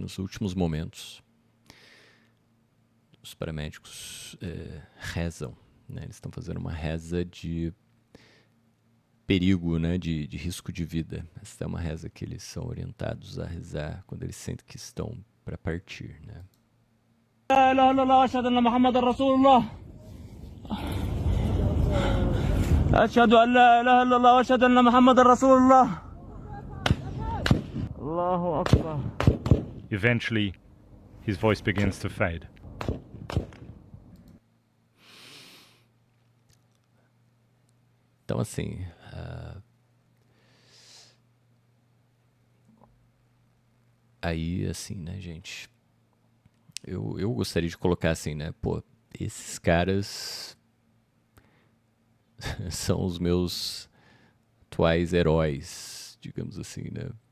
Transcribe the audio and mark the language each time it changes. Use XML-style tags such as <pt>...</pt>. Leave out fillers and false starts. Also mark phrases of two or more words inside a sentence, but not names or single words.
<pt>Nos últimos momentos, os paramédicos rezam, né? Eles estão fazendo uma reza de perigo, né? De risco de vida. Essa é uma reza que eles são orientados a rezar quando eles sentem que estão para partir, né?</pt> <ar>أشهد أن لا إله إلا الله وأشهد أن محمد رسول الله الله أكبر.</ar> <en>Eventually, his voice begins to fade.</en> <pt>Então, assim, aí, assim, né, gente, eu gostaria de colocar assim, né, pô, esses caras são os meus atuais heróis, digamos assim, né?</pt>